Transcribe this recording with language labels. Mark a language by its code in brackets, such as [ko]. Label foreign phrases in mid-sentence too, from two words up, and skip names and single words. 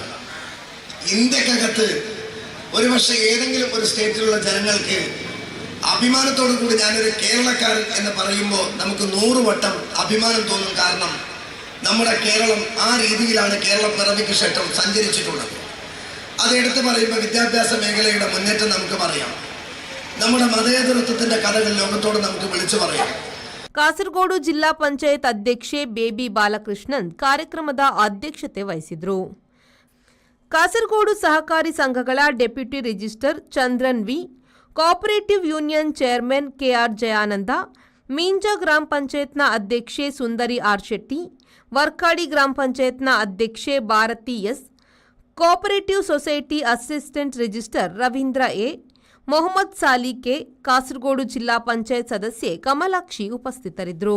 [ml] ഇന്ത്യക്കകത്ത് ഒരുപക്ഷെ ഏതെങ്കിലും ഒരു സ്റ്റേറ്റിലുള്ള ജനങ്ങൾക്ക് അഭിമാനത്തോടു കൂടി ഞാനൊരു കേരളക്കാരൻ എന്ന് പറയുമ്പോൾ നമുക്ക് 100 വട്ടം അഭിമാനം തോന്നും. കാരണം നമ്മുടെ കേരളം ആ രീതിയിലാണ് കേരള പിറവിക്ക് ശേഷം സഞ്ചരിച്ചിട്ടുള്ളത്. അതെടുത്ത് പറയുമ്പോൾ വിദ്യാഭ്യാസ മേഖലയുടെ മുന്നേറ്റം നമുക്ക് പറയാം. നമ്മുടെ മതേതരത്വത്തിന്റെ കഥകൾ ലോകത്തോട് നമുക്ക് വിളിച്ചു പറയാം. [kn] ಕಾಸರಗೋಡು ಜಿಲ್ಲಾ ಪಂಚಾಯತ್ ಅಧ್ಯಕ್ಷೆ ಬೇಬಿ ಬಾಲಕೃಷ್ಣನ್ ಕಾರ್ಯಕ್ರಮದ ಅಧ್ಯಕ್ಷತೆ ವಹಿಸಿದರು. ಕಾಸರಗೋಡು ಸಹಕಾರಿ ಸಂಘಗಳ [en] deputy registrar [kn] ಚಂದ್ರನ್ ವಿ, [en] cooperative union chairman [kn] ಕೆಆರ್ ಜಯಾನಂದ, ಮೀಂಜಾ ಗ್ರಾಮ ಪಂಚಾಯತ್ನ ಅಧ್ಯಕ್ಷೆ ಸುಂದರಿ ಆರ್ ಶೆಟ್ಟಿ, ವರ್ಕಾಡಿ ಗ್ರಾಮ ಪಂಚಾಯತ್ನ ಅಧ್ಯಕ್ಷೆ ಭಾರತಿ ಎಸ್, [en] cooperative society assistant registrar [kn] ರವೀಂದ್ರ ಎ, ಮೊಹಮ್ಮದ್ ಸಾಲಿ ಕೆ, ಕಾಸರಗೋಡು ಜಿಲ್ಲಾ ಪಂಚಾಯತ್ ಸದಸ್ಯೆ ಕಮಲಾಕ್ಷಿ ಉಪಸ್ಥಿತರಿದ್ದರು.